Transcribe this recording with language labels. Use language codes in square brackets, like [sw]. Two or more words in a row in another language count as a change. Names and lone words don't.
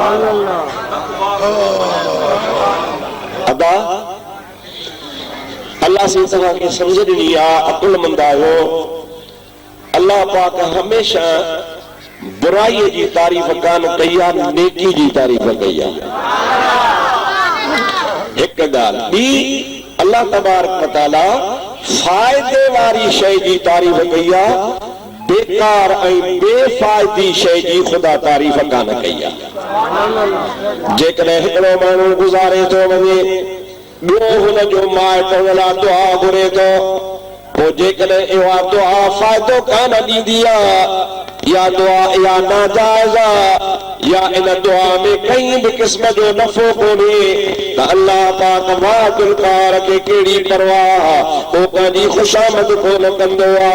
[sd] अदा अल्लाह से तव्हां खे समझ ॾिनी आहे, अकुलमंद आहियो। अल्लाह पाक हमेशा बुराई जी तारीफ़ कान कई आहे, नेकी जी तारीफ़ कई आहे। हिक ॻाल्हि ॿी, [ar] الله تبارك و تعالى [sd] फ़ाइदे वारी शइ जी तारीफ़ कई आहे, बेकार ऐं बेफ़ाइदी शइ जी ख़ुदा तारीफ़ कान कई आहे। जेकॾहिं हिकिड़ो माण्हू गुज़ारे थो वञे, ॿियो हुनजो माइट हुन लाइ दुआ घुरे थो, पोइ जेकॾहिं इहा दुआ फ़ाइदो कान ॾींदी आहे, या दुआ इहा नाजाइज़ आहे, या इन दुआ में कई भी किस्म जो नफ़ो कोन्हे, त अल्लाह पाक वादिलकार खे कहिड़ी परवाह, को पंहिंजी खुशामद कोन कंदो आहे।